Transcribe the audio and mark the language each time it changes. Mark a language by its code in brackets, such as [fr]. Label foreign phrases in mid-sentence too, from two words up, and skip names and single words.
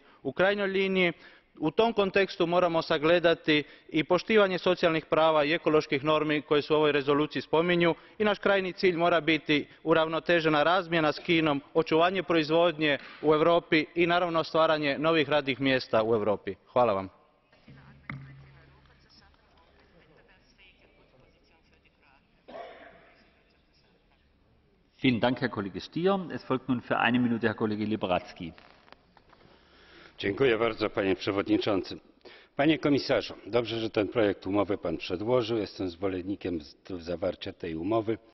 [hr] U krajnjoj liniji u tom kontekstu moramo sagledati i poštivanje socijalnih prava i ekoloških normi koje se u ovoj rezoluciji spominju i naš krajnji cilj mora biti uravnotežena razmjena s Kinom, očuvanje proizvodnje u Europi i naravno stvaranje novih radnih mjesta u Europi. Hvala vam. [de] Vielen Dank, Herr Kollege Stier. Es folgt nun für 1 Minute Herr Kollege Liberadzki. [pl] Dziękuję bardzo, panie przewodniczący. Panie komisarzu, dobrze, że ten projekt umowy pan przedłożył. Jestem zwolennikiem zawarcia tej umowy.